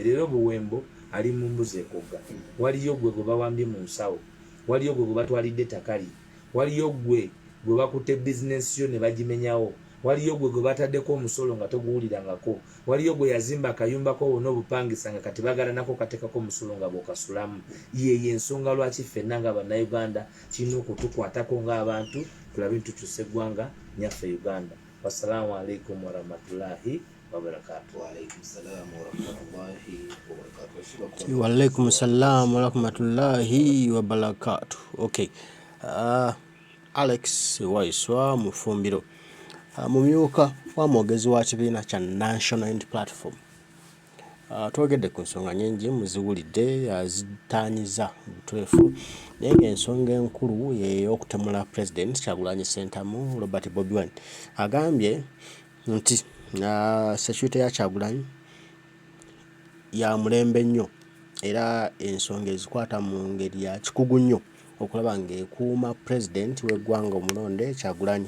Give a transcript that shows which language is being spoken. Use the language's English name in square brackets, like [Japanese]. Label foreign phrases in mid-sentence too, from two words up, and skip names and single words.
[Ganda] Leero Buwembo ali mu mbuzi ekogga. Waliyo gwe gwe bawambye mu nsawo, waliyo gwe gwe batwalidde takali, waliyo gwe gwe bakutte bizinensi yo ne bagimenyawo, waliyo gwe gwe bataddeko omusolo nga toguwulirangako, waliyo gwe yazimba akayumbako wonna obupangisa nga kati bagala nako kateekako omusolo nga bw'okasulamu. Yeyo ensonga lwaki ffenna nga bannayuganda kirina okutukwatako ng'abantu tulabe nti tukyusa eggwanga nyaffe Uganda. [Arabic] السلام عليكم ورحمة الله وبركاته. وعليكم السلام ورحمة الله وبركاته. [Ganda] Okay. Alex Waiswa Mufumbiro mumyuka wa mwogezi wa kibiina kya National Unity Platform. Twogedde ku nsonga nyingi muziwulidde zitaanyiza butuufu naye ng'ensonga enkulu y'okutemula President Kyagulanyi Ssentamu Robert Bobi Wine agambye nti security ya Kyagulanyi ya mulembe nnyo era ensonga ezikwata mu ngeri ya kikugu nnyo okulaba ng'ekuuma President w'eggwanga omulonde Kyagulanyi.